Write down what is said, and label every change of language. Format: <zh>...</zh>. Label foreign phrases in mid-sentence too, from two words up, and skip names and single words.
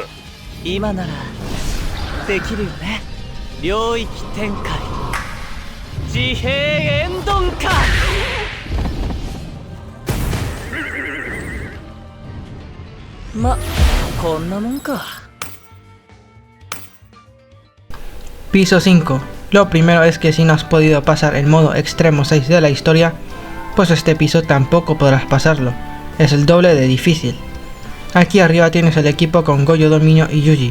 <ja>今ならできるよね。領域展開、自閉エンドンか。ま、こんなもんか。</ja> <es>Piso 5. Lo primero es que si no has podido pasar el modo extremo 6 de la historia, pues este piso tampoco podrás pasarlo, es el doble de difícil. Aquí arriba tienes el equipo con Goyo, Dominio y Yuji.</es>